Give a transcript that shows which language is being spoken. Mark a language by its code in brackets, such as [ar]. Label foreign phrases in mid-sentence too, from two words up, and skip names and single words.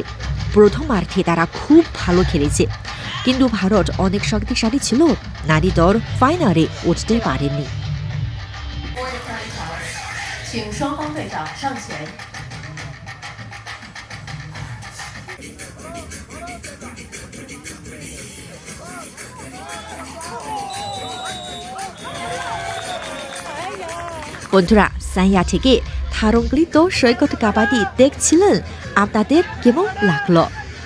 [bn] প্রথমার্ধে তারা খুব ভালো খেলেছে, কিন্তু ভারত অনেক শক্তিশালী ছিল। নারী দল ফাইনালে উঠতে পারেনি। [zh] 请双方队长上前。 [bn] বন্ধুরা, সাইয়া থেকে ধারণকৃত সৈকত কাবাডি দেখছিলেন, আপনাদের কেমন লাগলো?